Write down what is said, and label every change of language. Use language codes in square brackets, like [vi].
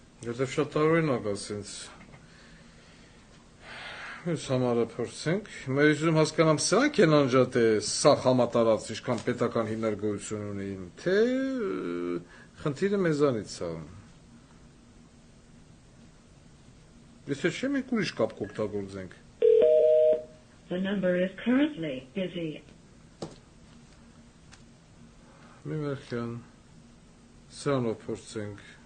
[hy] Որտեվ շատ տարօրինակ է ասենց։ Մենք համարը փորձենք։ Հիմա ես ուզում հասկանամ սրանք են անջատե սա համատարած ինչքան պետական հիմնարկություն ունի, թե խնդիրը մեզանից է։ Եթե չէ մենք ուրիշ կապ կօգտագործենք։ [en] The number is currently busy. [hy] Մի վերքյան սրանով փորձենք